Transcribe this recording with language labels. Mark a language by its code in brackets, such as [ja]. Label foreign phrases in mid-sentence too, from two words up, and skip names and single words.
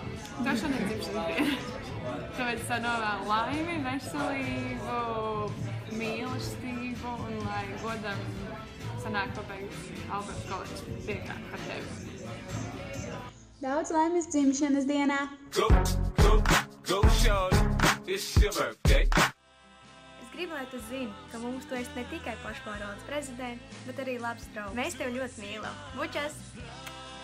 [lv] Tev šodien dzimšanas diena! Tāpēc es novēlu laimi, veselību, mīlestību un lai godam sanāk pabeigt Alberta koledžu priekā par tevi. Daudz laimes dzimšanas dienā! [en] Go, shorty, it's your birthday! [lv] Es gribu, lai tu zini, ka mums tu esi ne tikai pašpārvaldes prezidents, bet arī labs draugs. Mēs tev ļoti mīlam. Bučas!